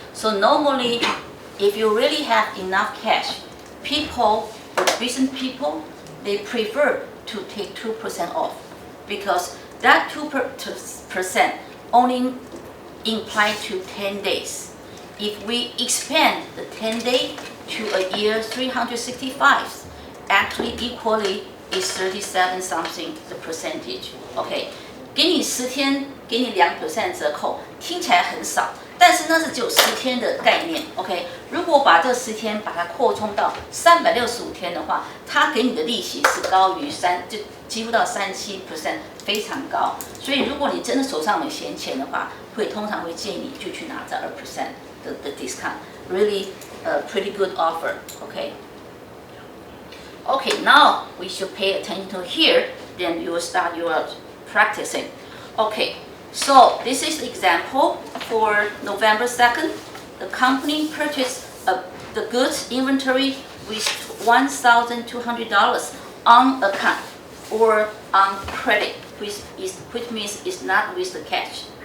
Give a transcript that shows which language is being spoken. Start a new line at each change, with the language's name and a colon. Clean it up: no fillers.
English: So normally, if you really have enough cash, people, business people, they prefer to take 2% off because that 2% only imply to 10 days. If we expand the 10 day to a year 365, actually equally is 37 something the percentage.
Chinese: Okay, 给你10天，给你2% 折扣，听起来很少，但是那是只有10天的概念。 OK， 如果把这10天把它扩充到365天的话，它给你的利息是高于就几乎到37%，非常高。所以如果你真的手上有闲钱的话，通常会建议你就去拿这2% 的 discount，
English: really a pretty good offer. OK. Okay, now we should pay attention to here. Then you will start your practicing. Okay, so this is the example for November 2nd. The company purchased the goods inventory with $1,200 on account or on credit, which means it's not with the cash.